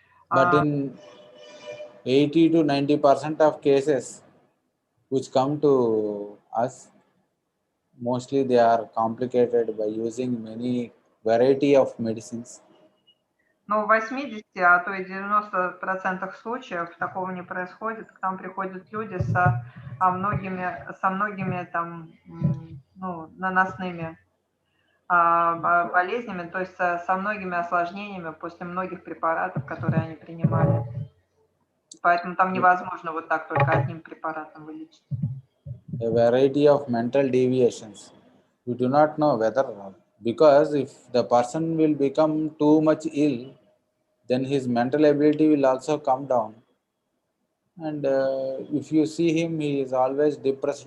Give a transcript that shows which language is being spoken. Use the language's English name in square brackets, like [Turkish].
[English] But in 80 to 90% of cases which come to us, mostly they are complicated by using many variety of medicines. [Russian] Но в 80, а то и 90% случаев такого не происходит. К нам приходят люди со многими там, ну, наносными болезнями, то есть со многими осложнениями после многих препаратов, которые они принимали. Поэтому там невозможно вот так только одним препаратом вылечить. [English] A variety of mental deviations. We do not know whether, because if the person will become too much ill, then his mental ability will also come down. And if you see him, he is always depressed.